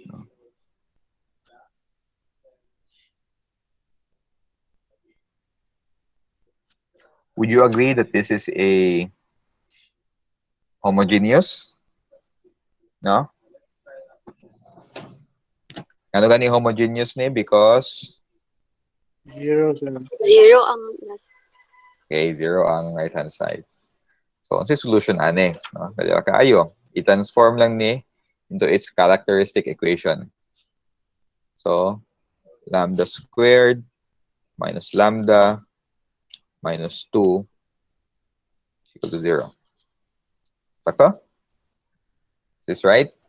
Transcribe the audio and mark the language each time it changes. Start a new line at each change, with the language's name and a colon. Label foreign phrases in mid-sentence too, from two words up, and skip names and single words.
English: Would you agree that this is a homogeneous? No?
Hiligaynon: Ano gani homogeneous ni?
English: Because 0, sir.
Hiligaynon: Zero ang last. okay, 0 ang
English: right-hand side.
Hiligaynon: So, ang solution ane, no? Dali kaayo.
English: I-transform
Hiligaynon: lang ni
English: into its characteristic equation. So, lambda squared minus lambda minus 2 is equal to 0. Sakto? Is this right?